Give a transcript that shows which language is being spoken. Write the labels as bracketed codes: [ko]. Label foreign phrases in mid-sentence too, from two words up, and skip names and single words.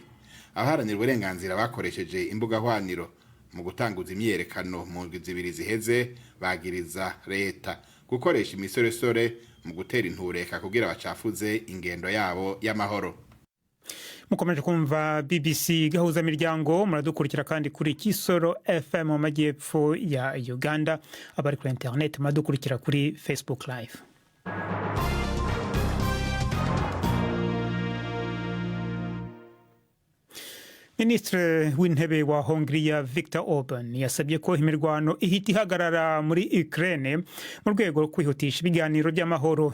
[rn] Abaharanira uburenganzira bakoresheje imbuga hwaniro mu gutanguza imyerekano mu ndwi zibiri ziheze, bagiriza leta gukoresha imisoresore mu gutera intureka kugira bacafuze ingendo yabo y'amahoro. [rw] Mukomeje kumva BBC gahuza miryango, muradukurikira kandi kuri Kisoro FM mu majyepfo ya Uganda, abari kuri internet muradukurikira kuri Facebook Live. Ministre w'intebe wa Hongria Viktor Orban yasabye ko imirwano ihita ihagarara muri Ukraine mu rwego rwo kwihutisha ibiganiro by'amahoro.